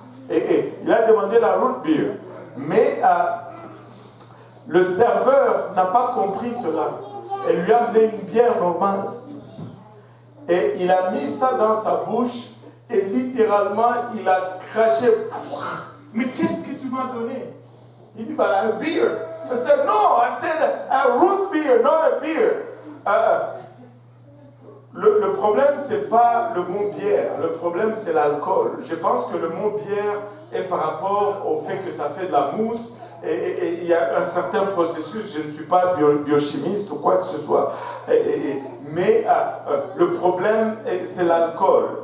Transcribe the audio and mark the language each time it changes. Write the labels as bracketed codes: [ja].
[fr] Et il a demandé la root beer. Mais le serveur n'a pas compris cela. Et lui a amené une bière normale. Et il a mis ça dans sa bouche. Et littéralement, il a craché. Mais qu'est-ce que tu m'as donné? Il dit, bah, [en] a beer. I said, no, I said a root beer, not a beer. [fr] Le problème, c'est pas le mot bière. Le problème, c'est l'alcool. Je pense que le mot bière est par rapport au fait que ça fait de la mousse. Et il y a un certain processus. Je ne suis pas biochimiste ou quoi que ce soit. Mais le problème, c'est l'alcool.